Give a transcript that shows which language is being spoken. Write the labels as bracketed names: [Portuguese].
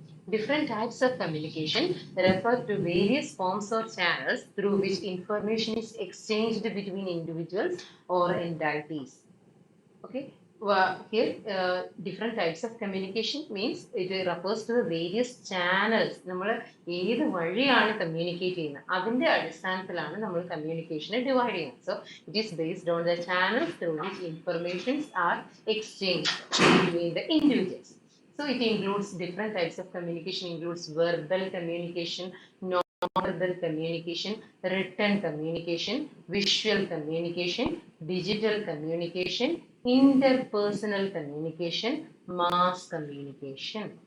[English] Different types of communication refer to various forms or channels through which information is exchanged between individuals or entities. Okay. Here, different types of communication means it refers to the various channels. [Malayalam] നമ്മൾ ഏത് വഴിയാണ് communicate ചെയ്യുന്നത് അതിന്റെ അടിസ്ഥാനത്തിലാണ് നമ്മൾ കമ്മ്യൂണിക്കേഷനെ divide ചെയ്യുന്നത്. [English] So it is based on the channels through which informations are exchanged between the individuals. So it includes different types of communication, includes verbal communication, non-verbal communication, written communication, visual communication, digital communication, interpersonal communication, mass communication.